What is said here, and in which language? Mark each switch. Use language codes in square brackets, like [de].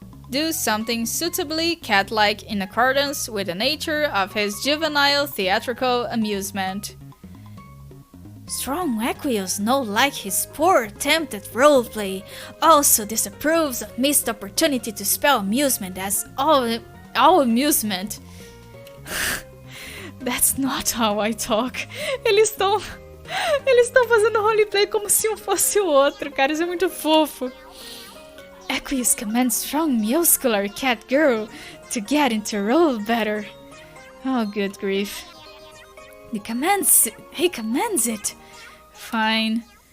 [en] do something suitably cat-like in accordance with the nature of his juvenile theatrical amusement. Strong Equius no like his poor attempt at roleplay, also disapproves of missed opportunity to spell amusement as all amusement. That's not how I talk. [pt] Eles estão fazendo roleplay como se um fosse o outro, cara, isso é muito fofo. [en] Equius commands strong muscular cat girl to get into role better. Oh, good grief. He commands it. Fine.